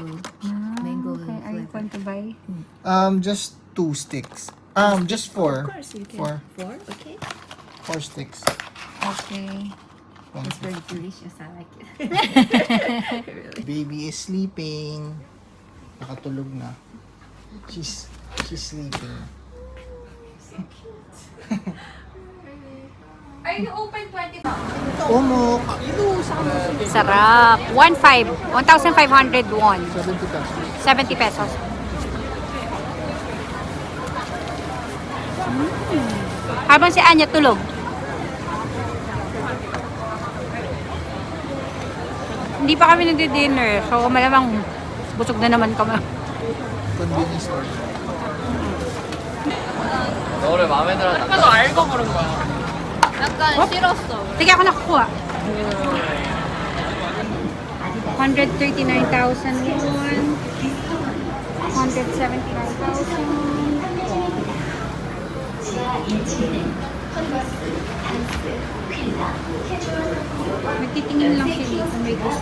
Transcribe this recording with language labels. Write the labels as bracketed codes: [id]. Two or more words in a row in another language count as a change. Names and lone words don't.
[en] Okay, are you flavor. going to buy? Just 2 sticks. Just 4. Of course you can. 4. 4, okay. 4 sticks. Okay. It's very delicious. I like it. Really. Baby is sleeping. [tl] Nakatulog na. [en] She's sleeping. Are you open 20? Umok. [tl] Sarap. 1,500 won. 70 pesos. 70 pesos. Habang si Anya tulog. Hindi pa kami nagdi-dinner. So malamang busog na naman kami. [en] Convenience store. [ko] 너를 마음에 들어. 아까 너 알고 부른 거야. 약간 싫었어. [tl] Sige ako nakukuha. 139,000 won. 179,000. Nagtitingin lang siya kung may gusto.